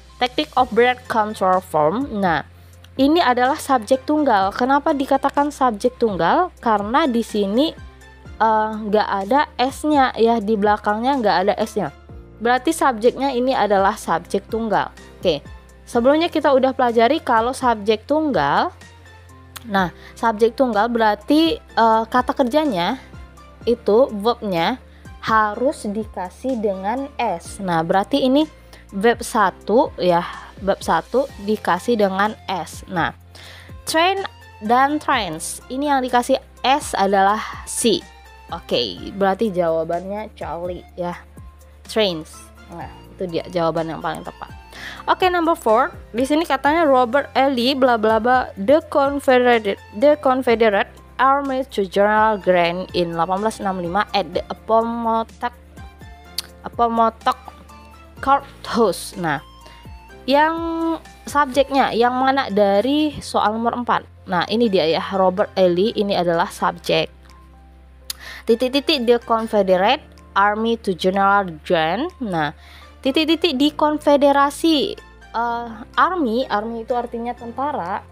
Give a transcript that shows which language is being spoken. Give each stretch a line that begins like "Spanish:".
English: Teknik of breath control form.
Indonesian: Nah, ini adalah subjek tunggal. Kenapa dikatakan subjek tunggal? Karena di sini nggak ada S-nya ya, di belakangnya nggak ada S-nya. Berarti subjeknya ini adalah subjek tunggal. Oke, sebelumnya kita udah pelajari kalau subjek tunggal. Nah, subjek tunggal berarti kata kerjanya itu verbnya harus dikasih dengan S. Nah, berarti ini verb 1 ya, verb 1 dikasih dengan S. Nah, train dan trains ini yang dikasih S adalah C. Oke, berarti jawabannya Charlie ya, trains. Nah, itu dia jawaban yang paling tepat. Oke,
English: number 4.
Indonesian: Di sini katanya Robert E.
English: Lee bla bla bla the Confederate Army to General Grant in 1865 at the Appomattox Courthouse.
Indonesian: Nah, yang subjeknya yang mana dari soal nomor 4. Nah, ini dia ya, Robert E. Lee ini adalah subjek. Titik-titik
English: the Confederate Army to General Grant.
Indonesian: Nah, titik-titik di konfederasi army itu artinya tentara.